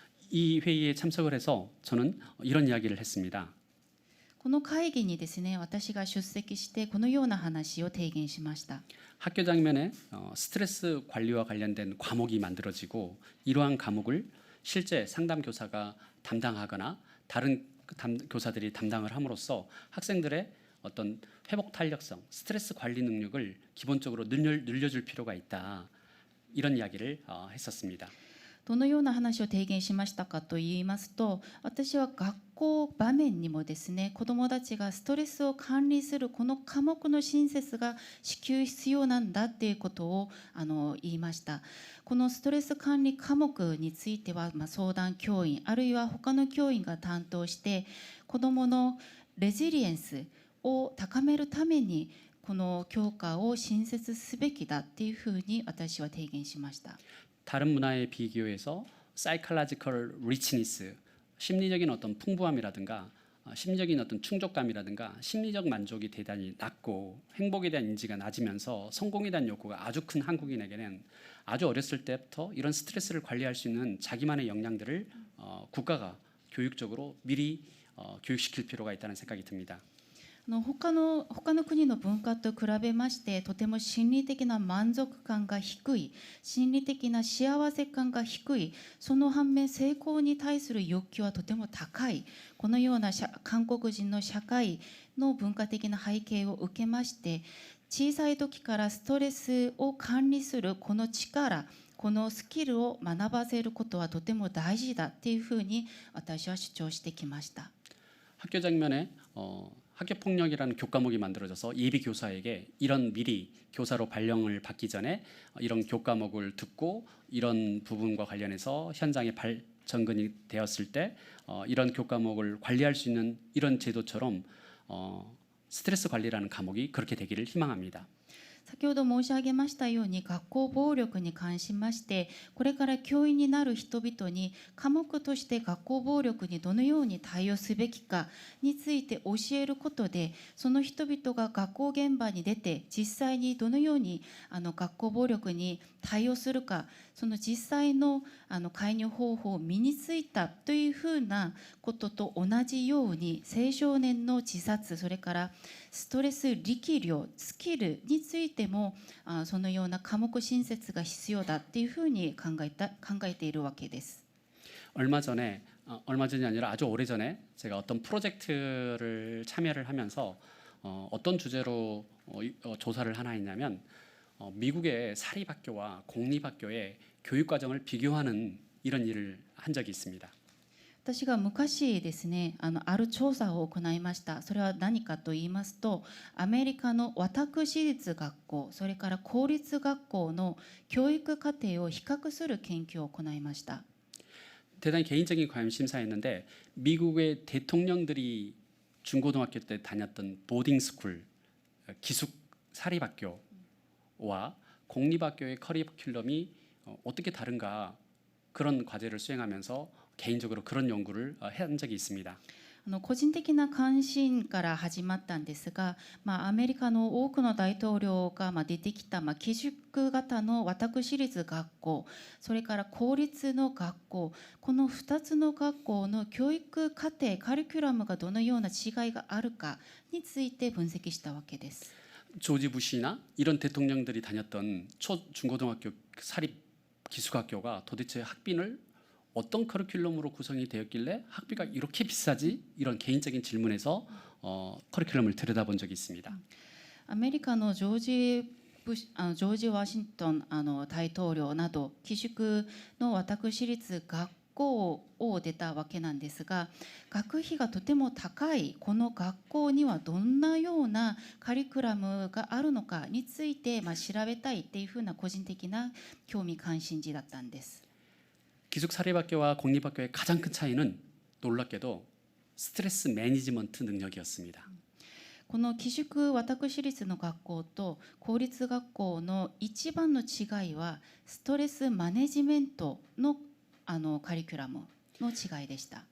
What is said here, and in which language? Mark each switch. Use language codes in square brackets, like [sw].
[ko] 이 회의에 참석을 해서 저는 이런 이야기를 했습니다. [ja] この会議にですね、私が出席してこのような話を提言しました。 [ko] 학교 장면에 스트레스 관리와 관련된 과목이 만들어지고 이러한 과목을 실제 상담 교사가 담당하거나 다른 교사들이 담당을 함으로써 학생들의 어떤 회복 탄력성, 스트레스 관리 능력을 기본적으로 늘려줄 필요가 있다. 이런 이야기를 했었습니다. [ja] どのような話を提言しましたかと言いますと、私は学校場面にもですね、子どもたちがストレスを管理するこの科目の新設が至急必要なんだっていうことを言いました。このストレス管理科目については、相談教員あるいは他の教員が担当して子どものレジリエンスを高めるためにこの教科を新設すべきだっていうふうに私は提言しました。 [ko] 다른 문화에 비교해서 [en] psychological richness, [ko] 심리적인 어떤 풍부함이라든가 심리적인 어떤 충족감이라든가 심리적 만족이 대단히 낮고 행복에 대한 인지가 낮으면서 성공에 대한 욕구가 아주 큰 한국인에게는 아주 어렸을 때부터 이런 스트레스를 관리할 수 있는 자기만의 역량들을 국가가 교육적으로 미리 교육시킬 필요가 있다는 생각이 듭니다. [ja] 他の国の文化と比べましてとても心理的な満足感が低い、心理的な幸せ感が低い、その反面成功に対する欲求はとても高い、このような韓国人の社会の文化的な背景を受けまして、小さい時からストレスを管理するこの力、このスキルを学ばせることはとても大事だっていうふうに私は主張してきました。 [ko] 학교 장면에 학교 폭력이라는 교과목이 만들어져서 예비 교사에게 이런 미리 교사로 발령을 받기 전에 이런 교과목을 듣고 이런 부분과 관련해서 현장에 접근이 되었을 때 이런 교과목을 관리할 수 있는 이런 제도처럼 스트레스 관리라는 과목이 그렇게 되기를 희망합니다. [ja] 先ほど申し上げましたように学校暴力に関しましてこれから教員になる人々に科目として学校暴力にどのように対応すべきかについて教えることでその人々が学校現場に出て実際にどのように学校暴力に対応するかその実際の介入方法を身についたというふうなことと同じように青少年の自殺それからストレス力量スキルについてもそのような科目新設が必要だっていうふうに考えているわけです。 [ko] 얼마 전이 아니라 아주 오래전에 제가 어떤 프로젝트를 참여를 하면서 어떤 주제로 조사를 하나 했냐면 미국의 사립학교와 공립학교의 교육과정을 비교하는 이런 일을 한 적이 있습니다. [ja] 私が昔ですねある調査を行いました。それは何かと言いますとアメリカの私立学校それから公立学校の教育課程を比較する研究を行いました。 [ko] 대단히 개인적인 관심사였는데 미국의 대통령들이 중고등학교 때 다녔던 보딩스쿨 기숙 사립학교와 공립학교의 커리큘럼이 어떻게 다른가 그런 과제를 수행하면서 개인적으로 그런 연구를 한 적이 있습니다. [ja] 個人的な関心から始まったんですが、アメリカの多くの大統領が出てきた寄宿型の私立学校それから公立の学校この2つの学校の教育課程カリキュラムがどのような違いがあるかについて分析したわけです。 [ko] 조지 부시나 이런 대통령들이 다녔던 중고등학교 사립 기숙학교가 도대체 학비를 어떤 커리큘럼으로 구성이 되었길래 학비가 이렇게 비싸지? 이런 개인적인 질문에서 커리큘럼을 들여다본 적이 있습니다. [ja] アメリカのジョージ・ワシントン大統領など寄宿の私立学校を出たわけなんですが学費がとても高いこの学校にはどんなようなカリキュラムがあるのかについて調べたいっていうふうな個人的な興味関心事だったんです。 [ko] 기숙 사립학교와 공립학교의 가장 큰 차이는 놀랍게도 스트레스 매니지먼트 능력이었습니다. [ja] この寄宿私立の学校と公立学校の一番の違いはストレスマネジメントのカリキュラムの違いでした。